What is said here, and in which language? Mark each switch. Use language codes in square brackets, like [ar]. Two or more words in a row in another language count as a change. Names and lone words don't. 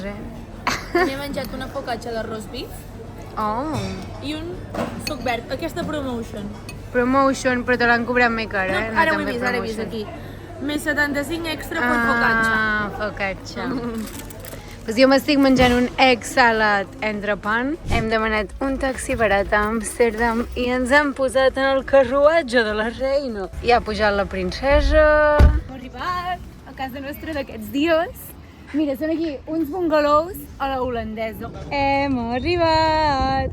[ca] M'he menjat una focaccia d'arròs beef Oh, i un suc verd, aquesta promotion. promotion, però te l'han cobrat més cara, No, ara ho he vist, aquí. Més 75 extra per focaccia. Ah, focaccia. Pues jo m'estic menjant un [en] egg salad [ca] entrepans. Hem demanat un taxi barat a Amsterdam i ens han posat en el carruatge de la reina. I ha pujat la princesa. Hem arribat a casa nostra d'aquests dies. Mira, són aquí uns bungalows a la holandesa. Hem arribat.